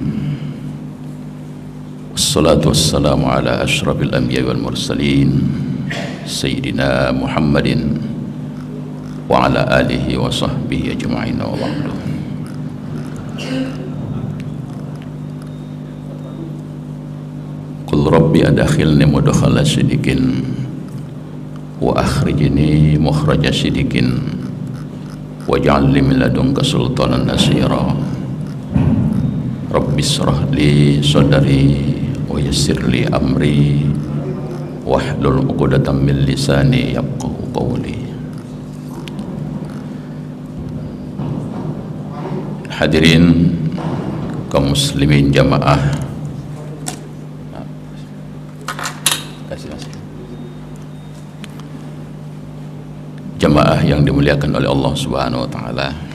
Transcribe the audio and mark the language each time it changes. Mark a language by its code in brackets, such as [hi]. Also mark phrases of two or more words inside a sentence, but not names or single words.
[ar] والصلاة والسلام على أشرف الأنبياء والمرسلين سيدنا محمد وعلى آله وصحبه أجمعين وبعد. قل رب أدخلني مدخل صدق وأخرجني مخرج صدق واجعل لي من لدنك سلطانا نصيرا. رب اشرح لي صدري ويسر لي أمري واحلل عقدة من لساني يفقهوا قولي. [id] Hadirin kaum muslimin jamaah jamaah yang dimuliakan oleh [ar] الله سبحانه وتعالى.